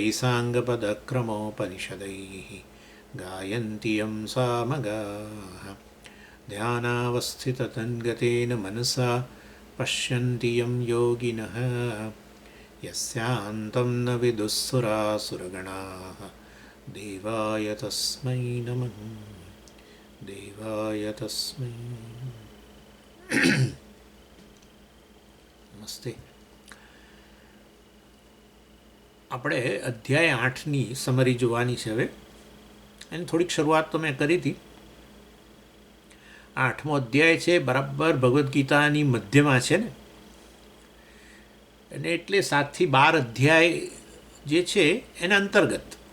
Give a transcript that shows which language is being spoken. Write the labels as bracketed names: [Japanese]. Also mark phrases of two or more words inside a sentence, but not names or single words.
[Sanskrit] साङ्गपदक्रमोपनिषदैः गायन्ति यं सामगाः ध्यानावस्थिततन्गतेन मनसा पश्यन्ति यं योगिनः यस्यान्तं न विदुःसुरासुरगणाः देवाय तस्मै नमः देवाय तस्मै નમસ્તે. [Gujarati] આપણે અધ્યાય 8ની સમરી જોવાની છે. હવે એની થોડીક શરૂઆત તો મેં કરી હતી. 8મો અધ્યાય છે, બરાબર ભગવદ્ ગીતાની મધ્યમાં છે ને, અને એટલે 7 થી 12 અધ્યાય જે છે એના અંતર્ગત.